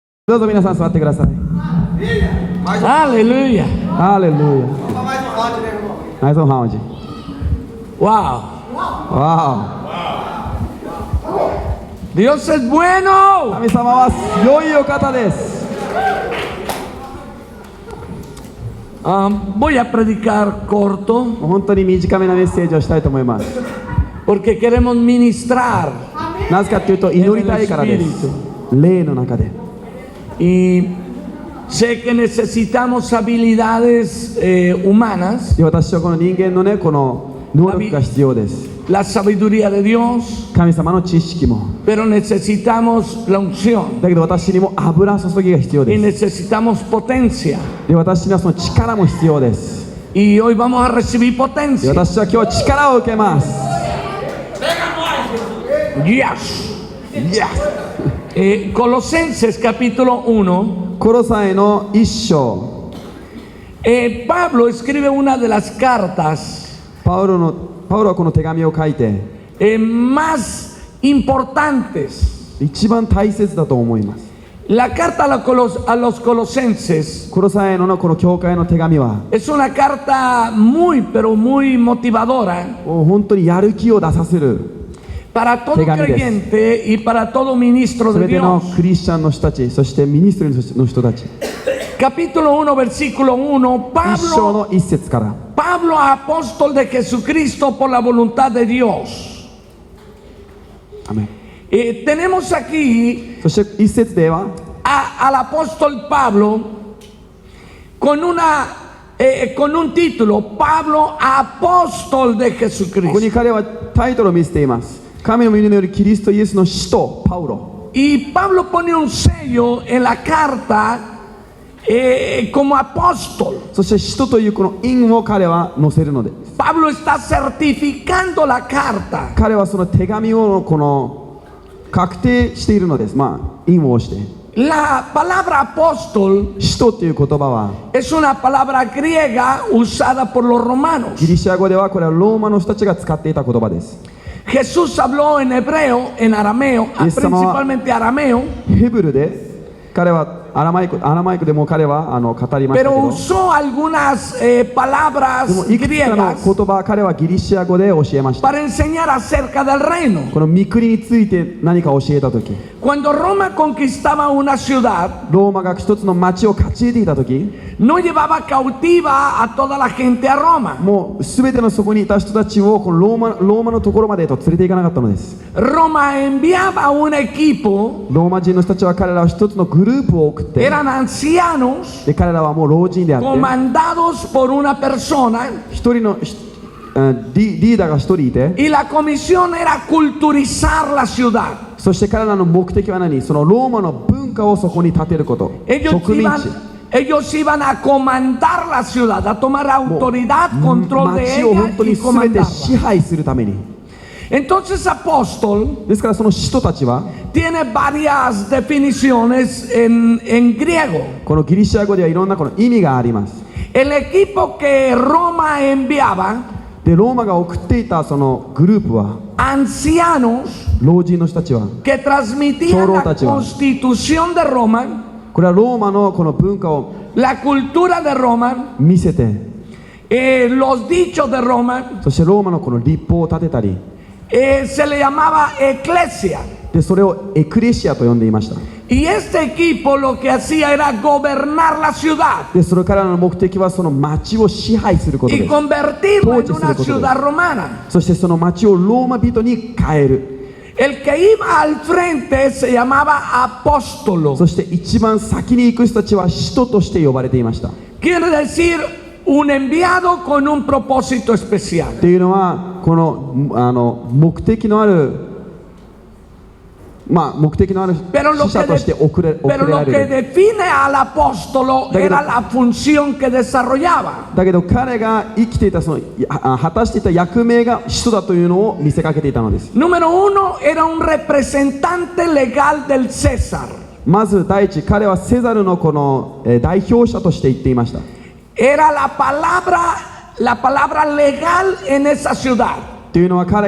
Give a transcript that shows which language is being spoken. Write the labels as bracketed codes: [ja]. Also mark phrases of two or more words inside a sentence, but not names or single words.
[ja] どうぞ皆さん座ってください。 [es] Aleluya. [ja] ハレルヤ。はい、そうハウジ。 Wow. わ [es] Dios es [ja] お。 [es] bueno. [ja] 神様は良いお方です。 [es] Voy a predicar corto [ja] もう本当に短めなメッセージをしたいと思います。 [es] porque queremos ministrar [ja] なぜかというと祈りたいからです。霊の中で。 [es] y sé que necesitamos habilidades humanas, [ja] で、私はこの人間のね、この能力が必要です。 [es] la sabiduría de Dios, [ja] 神様の知識も。 [es] pero necesitamos la unción [ja] だけど私にも油注ぎが必要 [es] y [ja] です。 [es] necesitamos potencia. [ja] で、私にはその力も必要です。 [es] Y hoy vamos a recibir [ja] で、 [es] potencia. [ja] 私は今日力を受けます。 Yes. [es] Colosenses capítulo 1. [ja] コロサイの一章。 [es] Pablo escribe una de las cartas [ja] パウロはこの手紙を書いて、 [es] más importantes. [ja] 一番大切だと思います。 [es] La carta a los colosenses [ja] コロサイのこの教会の手紙は、 [es] es una carta pero muy motivadora [ja] もう本当にやる気を出させる。 [es] para todo creyente y para todo ministro [ja] す [es] de [ja] べての [es] Dios. [ja] クリスチャンの人たち、そしてミニストリーの人たち。 [es] Capítulo 1, versículo 1. [ja] 一章の一節から。 [es] Pablo, apóstol de Jesucristo por la voluntad de Dios. [ja] アメン。 [es] Tenemos aquí [ja] そして一節では、 [es] al apóstol Pablo con un título, Pablo, apóstol de [ja] ここ [es] Jesucristo. [ja] に彼はタイトルを見せています。神の御によるキリストイエスの使徒パウロ。 [es] Y Pablo pone un sello en la carta como apóstol. [ja] そして使徒というこの印を彼は載せるのです。 Pablo está certificando la carta. 彼はその手紙をこの確定しているのです。まあ印を押して。 [es] La palabra apóstol [ja] 使徒という言葉は [es] es una palabra griega usada por los romanos. [ja] ギリシャ語ではこれはローマの人たちが使っていた言葉です。 [es] Jesús habló en hebreo, en arameo, principalmente arameo, [ja] ヘブルで彼はアラマイクでも彼は語りましたけ [es] pero [ja] ど、 [es] usó algunas [ja] で [es] palabras [ja] もいくつかの [es] griegas [ja] 言葉彼はギリシャ語で教えました。 [es] para enseñar acerca del reino. [ja] この御国について何か教えたとき、 [es] Cuando Roma conquistaba una ciudad, [ja] ローマが一つの町を勝ち得ていたとき、 [es] no llevaba cautiva a toda la gente a Roma. [ja] もうすべてのそこにいた人たちをこのローマのところまでと連れて行かなかったのです。 [es] Roma enviaba un equipo, [ja] ローマ人の人たちは彼らは一つのグループを送って、 [es] eran ancianos [ja] で彼らはもう老人であって、 [es] comandados por una persona [ja] 一人のリーダーが一人いて、 [es] y la comisión era culturizar la ciudad. [ja] そして彼らの目的は何？そのローマの文化をそこに立てること。植民地。 [es] Ellos iban a comandar la ciudad, a tomar autoridad, control de [ja] 町を [es] ella [ja] 本当 [es] y [ja] に全て支 [es] comandarla. [ja] 配するために。 [es] Entonces, apóstol [ja] ですからその使徒たちは [es] tiene varias definiciones en griego. [ja] このギリシャ語ではいろんなこの意味があります。 [es] El equipo que Roma enviaba, [ja] でローマが送っていたそのグループは [es] ancianos [ja] 老人の人たちは [es] que transmitían la constitución de Roma, [ja] これはローマのこの文化を [es] la cultura de Roma, [ja] 見せて、 [es] los dichos de Roma, [ja] そしてローマのこの立法を立てたり、 [es] se le llamaba eclesia. [ja] でそれをエクレシアと呼んでいました。 [es] Y este equipo lo que hacía era gobernar la ciudad [ja] でそれからの目的はその町を支配することで [es] y [ja] す。 [es] convertirla en una ciudad romana. [ja] そしてその町をローマ人に変える。 [es] El que iba al frente se llamaba apóstolo. [ja] そして一番先に行く人たちは使徒として呼ばれていました。 [es] Quiere decir un enviado con un propósito especial. [ja] っていうのはこの目的のある目的のある使者として送ら [es] Pero lo [ja] れ [es] que [ja] る。 [es] define al apóstolo era la función que desarrollaba. [ja] だけど彼が生きていたその果たしていた役目が使徒だというのを見せかけていたのです。 [es] Número uno, era un representante legal del César. [ja] まず第一、彼はセザルのこの代表者として言っていました。 [es] Era la palabra legal en esa ciudad.